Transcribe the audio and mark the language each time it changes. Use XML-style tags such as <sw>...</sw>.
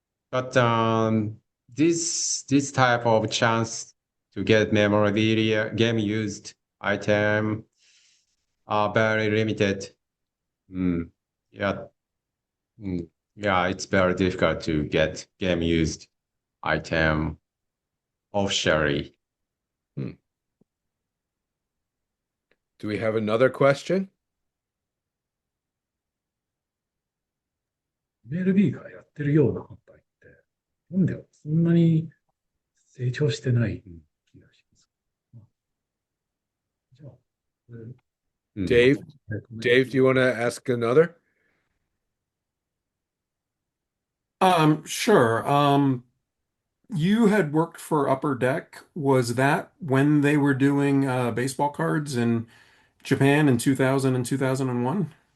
<en>But this type of chance to get memorabilia game used item are very limited. Yeah. Yeah, it's very difficult to get game used item officially. Do we have another question?</en> <ja>MLB がやってるような販売って、日本ではそんなに成長してない気がします。じゃあ、</ja> <en>Dave, do you want to ask another? Sure. You had worked for Upper Deck. Was that when they were doing baseball cards in Japan in 2000 and 2001?</en>